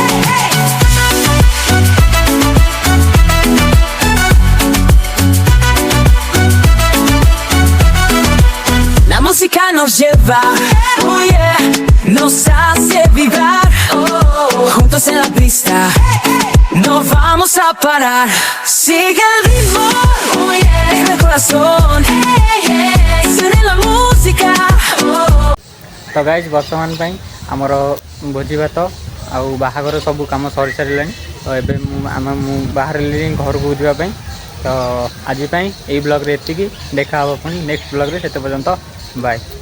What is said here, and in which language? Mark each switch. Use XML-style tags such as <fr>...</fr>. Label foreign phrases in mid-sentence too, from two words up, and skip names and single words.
<es>La música nos lleva, oh yeah, nos hace vibrar, juntos en la pista, no vamos a parar. Sigue el ritmo, oh yeah, deja el corazón, suena la música.</es> <or>ତ ଗାଇଜ ବର୍ତ୍ତମାନ ପାଇଁ ଆମର ଭୋଜି ଭାତ ଆଉ ବାହାଘର ସବୁ କାମ ସରି ସାରେ ତ ଏବେ ବାହାର ଘର କୁ ଯିବାଇ ତ ଆଜି ଏହି ବ୍ଲଗ ରେ ଏତିକି ଦେଖା ପୁଣି</or> <en>next blog</en> <or>ରେ ସେତେ ପର୍ଯ୍ୟନ୍ତ ବାଏ।</or>